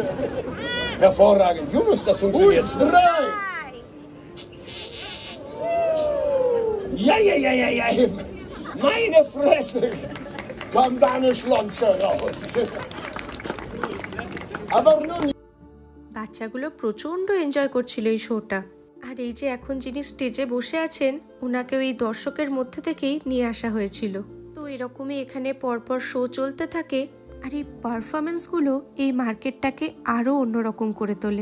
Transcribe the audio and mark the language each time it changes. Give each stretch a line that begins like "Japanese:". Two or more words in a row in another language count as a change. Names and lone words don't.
German: Hervorragend, Junus, das funktioniert. 3. Ja. Meine Fresse! Kam da eine Schlonze raus. Aber nun...
Bangla: বাচ্চাগুলো প্রচণ্ড এনজয় করছিল এই শোটা। আর এই যে এখন যিনি স্টেজে বসে আছেন, ওনাকেও এই দর্শকের মধ্যে থেকেই নিয়ে আসা হয়েছিল। তো এরকমই এখানে পরপর শো চলতে থাকে। আর এই পারফরমেন্সগুলো এই মার্কেটটাকে আরও অন্যরকম করে তোলে।